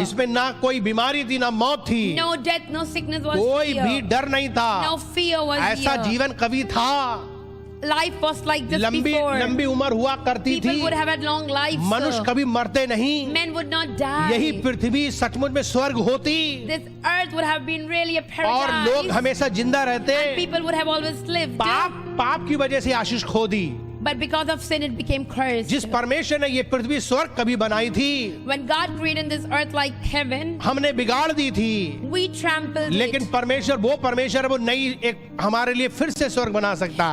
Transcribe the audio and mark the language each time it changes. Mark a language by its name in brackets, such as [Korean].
[Hindi] इसमें ना कोई बीमारी थी, ना मौत थी, [English] No death, no sickness was [Hindi] कोई [English] here. [Hindi] भी डर नहीं था, [English] No fear was [Hindi] ऐसा [English] here. [Hindi] जीवन कभी था। [English] Life was like this [Hindi] लंबी [English] before. [Hindi] लंबी उम्र हुआ करती [English] People [Hindi] थी, [English] would have had long lives. [Hindi] मनुष्य कभी मरते नहीं, [English] Men would not die. [Hindi] यही पृथ्वी सचमुच में स्वर्ग होती [English] This earth would have been really a [Hindi] और लोग [English] paradise. [Hindi] हमेशा जिंदा रहते। [English] And people would have always lived. [Hindi] पाप की वजह से आशीष खो दी। [English] But because of sin, it became cursed. [Hindi] जिस परमेश्वर ने ये पृथ्वी स्वर्ग कभी बनाई थी, [English] When God created this earth like heaven, [Hindi] हमने बिगाड़ दी थी, [English] we trampled [Hindi] लेकिन [English] it. [Hindi] परमेश्वर है वो नई एक हमारे लिए फिर से स्वर्ग बना सकता